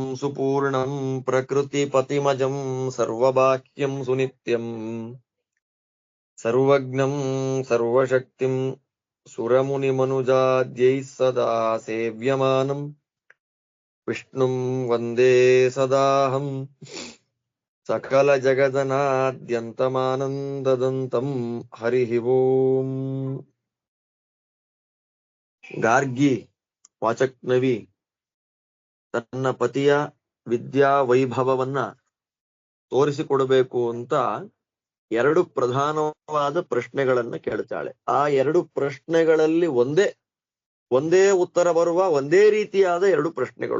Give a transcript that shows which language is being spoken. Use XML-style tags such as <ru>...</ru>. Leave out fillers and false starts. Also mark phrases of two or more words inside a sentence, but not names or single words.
<sa>सुपूर्णं प्रकृतिपतिमजं सर्वबाह्यं सुनित्यम् सर्वज्ञं सर्वशक्तिं सुरमुनिमनुजाद्यैः सदा सेव्यमानं विष्णुं वन्दे सदाहं सकलजगदनाद्यन्तमानन्ददन्तं। हरिः ओम्।</sa> <kn>ಗಾರ್ಗಿ ವಾಚಕ್ನವಿ ತನ್ನ ಪತಿಯ ವಿದ್ಯಾ ವೈಭವವನ್ನ ತೋರಿಸಿಕೊಡಬೇಕು ಅಂತ ಎರಡು ಪ್ರಧಾನವಾದ ಪ್ರಶ್ನೆಗಳನ್ನ ಕೇಳ್ತಾಳೆ. ಆ ಎರಡು ಪ್ರಶ್ನೆಗಳಲ್ಲಿ ಒಂದೇ ಉತ್ತರ ಬರುವ ಒಂದೇ ರೀತಿಯಾದ ಎರಡು ಪ್ರಶ್ನೆಗಳು.</kn>